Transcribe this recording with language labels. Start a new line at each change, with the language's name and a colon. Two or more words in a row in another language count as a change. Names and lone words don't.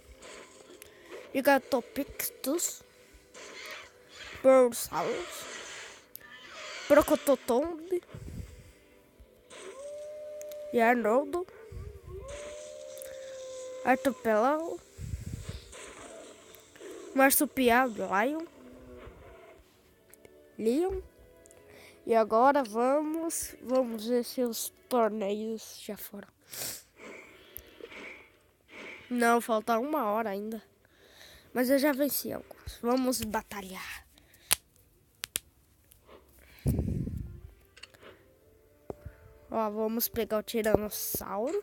Portuguese: Gigatopictus, Borosaurus, Procototombe, e Arnoldo, Artopelau, Marsupial Lion. E agora vamos ver se os torneios já foram. Não, falta 1 hora ainda. Mas eu já venci alguns. Vamos batalhar. Ó, vamos pegar o Tiranossauro.